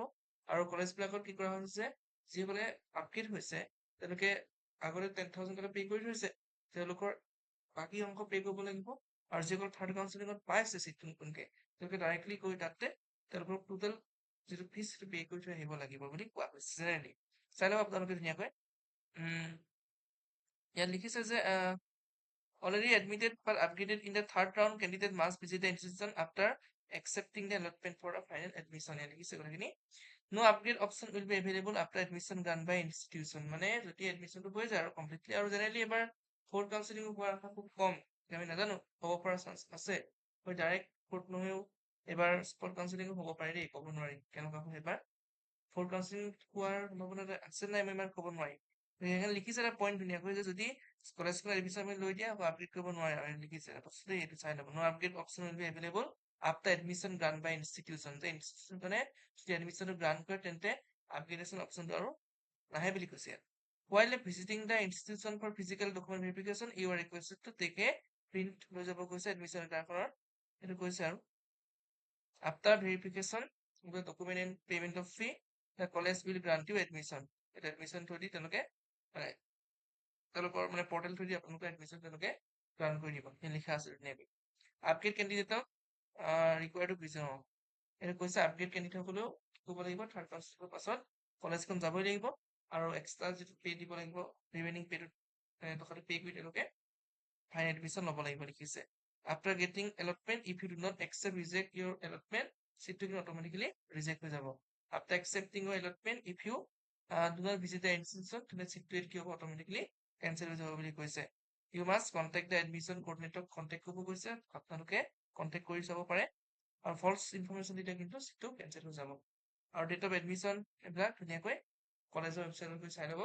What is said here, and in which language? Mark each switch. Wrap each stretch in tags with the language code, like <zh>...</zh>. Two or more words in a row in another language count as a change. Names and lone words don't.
<as>আৰু কলেজবিলাকত কি কৰা হৈছে, যিসকলে আপগ্ৰেড হৈছে তেওঁলোকে আগতে 10,000 টকা পে' কৰি থৈছে, তেওঁলোকৰ বাকী অংশ পে' কৰিব লাগিব। আৰু যিসকল থাৰ্ড কাউন্সিলিঙত পাইছে চিটটো নতুনকৈ, তেওঁলোকে ডাইৰেক্টলি গৈ তাতে তেওঁলোকৰ টোটেল যিটো ফিজ সেইটো পে' কৰি থৈ আহিব লাগিব বুলি কোৱা হৈছে জেনেৰেলি। চাই লওক আপোনালোকে ধুনীয়াকৈ। ইয়াত লিখিছে যে</as> <en>already admitted but upgraded in the third round candidate must visit the institution after accepting the allotment for a final admission.</en> <as>ইয়াত লিখিছে কথাখিনি</as> <en>no upgrade option will be available after admission done by institution.</en> <as>মানে যদি এডমিশ্যনটো হৈ যায় আৰু কমপ্লিটলি, আৰু জেনেৰেলি এবাৰ ফ'ৰ্থ কাউন্সিলিং হোৱাৰ আশা খুব কম, আমি নাজানো, হ'ব পৰা চান্স আছে। হয় ডাইৰেক্ট ফ'ৰ্থ নহয়ও এবাৰ স্পট কাউন্সিলিঙো হ'ব পাৰে দেই, ক'ব নোৱাৰি কেনেকুৱা হয় এবাৰ। ফ'ৰ্থ কাউন্সিলিং হোৱাৰ সম্ভাৱনা আছে নাই মই ইমান ক'ব নোৱাৰিম। সেইকাৰণে লিখিছে এটা পইণ্ট ধুনীয়াকৈ যে যদি কলেজখনত এডমিশ্যন আমি লৈ দিয়া আপগ্ৰেড কৰিব নোৱাৰে আৰু লিখিছে বস্তুটো এইটো চাই ল'ব।</as> <en>No upgrade option will be available after admission grant by institution.</en> <as>যে ইনষ্টিটিউচনে যদি এডমিশ্যনটো গ্ৰান্ট কৰে তেন্তে আপগ্ৰেডেশ্যন অপশ্যনটো আৰু নাহে বুলি কৈছে ইয়াত।</as> <en>While visiting the institution for physical document verification, you are requested to take a print</en> <as>লৈ যাব কৈছে এডমিশ্যন লেটাৰখনৰ, সেইটো কৈছে আৰু</as> <en>after verification of the document and payment of fee, the college will grant you admission.</en> <as>এটা এডমিশ্যন থৈ দি তেওঁলোকে মানে তেওঁলোকৰ মানে পৰ্টেল থৈ দি আপোনালোকে এডমিশ্যন তেওঁলোকে গ্ৰান্ট কৰি দিব। সেই লিখা আছে ধুনীয়াকৈ। আপগ্ৰেড কেণ্ডিডেটক</as> <en>required to visit,</en> <as>এইটো কৈছে আপগ্ৰেড কেণ্ডিডেটসকলেও কি কৰিব লাগিব, থাৰ্ড কাউন্সিলিঙৰ পাছত কলেজখন যাবই লাগিব আৰু এক্সট্ৰা যিটো পে' দিব লাগিব ৰিমেইনিং পে'টো টকাটো পে' কৰি তেওঁলোকে ফাইনেল এডমিশ্যন ল'ব লাগিব লিখিছে।</as> <en>after getting allotment if you do not accept reject your allotment,</en> <as>চিটটো কিন্তু অট'মেটিকেলি ৰিজেক্ট হৈ যাব।</as> <en>after accepting your allotment if you do not visit the institution,</en> <as>তেন্তে চিটটো কি হ'ব অট'মেটিকেলি কেঞ্চেল হৈ যাব বুলি কৈছে।</as> <en>you must contact the admission coordinatorক</en> <as>কণ্টেক্ট কৰিব কৈছে, আপোনালোকে কণ্টেক্ট কৰি চাব পাৰে। আৰু ফল্ছ ইনফৰমেশ্যন দিলে কিন্তু চিটটো কেঞ্চেল হৈ যাব। আৰু ডেট অফ এডমিশ্যন এইবিলাক ধুনীয়াকৈ কলেজৰ ৱেবছাইটত গৈ চাই ল'ব।</as>